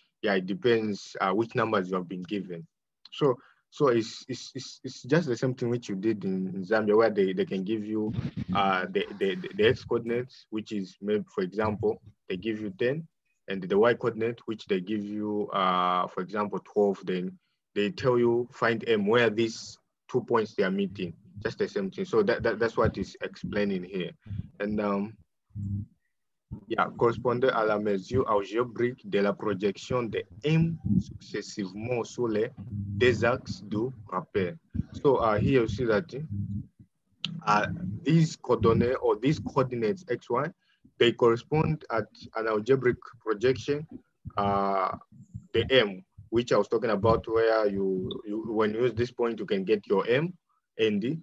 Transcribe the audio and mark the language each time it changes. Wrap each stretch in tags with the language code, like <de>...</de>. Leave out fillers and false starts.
<en>Yeah, it depends which numbers you have been given. So it's just the same thing which you did in Zambia, where they can give you the x coordinates, which is maybe, for example, they give you 10, and the y coordinate, which they give you, for example, 12. Then they tell you find M where these 2 points they are meeting. Just the same thing. So that's what is explaining here. And yeah,</en> <fr>correspondait à la mesure algébrique de la projection de M successivement sur les deux axes du rappel.</fr> <en>So here you see that these coordinates or these coordinates xy, they correspond at an algebraic projection, the M, which I was talking about, where when you use this point, you can get your M, and</en>